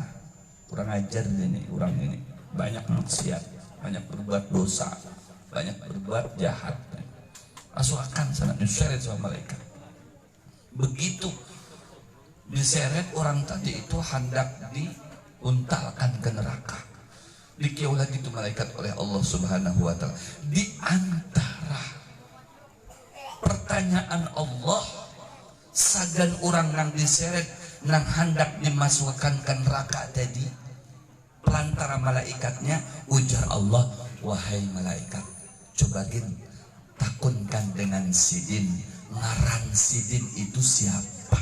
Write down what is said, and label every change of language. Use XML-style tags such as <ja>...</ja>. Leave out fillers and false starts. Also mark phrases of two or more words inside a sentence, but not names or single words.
<id>Kurang ajar ini orang ini, banyak maksiat, banyak berbuat dosa, banyak berbuat jahat, masukkan sana, diseret sama malaikat. Begitu diseret orang tadi itu hendak diuntalkan ke neraka, dikiau lagi itu malaikat oleh Allah</id> <ar>Subhanahu wa taala.</ar> <id>Di antara pertanyaan Allah,</id> <bjn>sagan orang nang diseret nang hendak dimasukkan ke neraka tadi, pelantara malaikatnya ujar Allah, wahai malaikat, coba gin takunkan dengan sidin, ngaran sidin itu siapa?</bjn>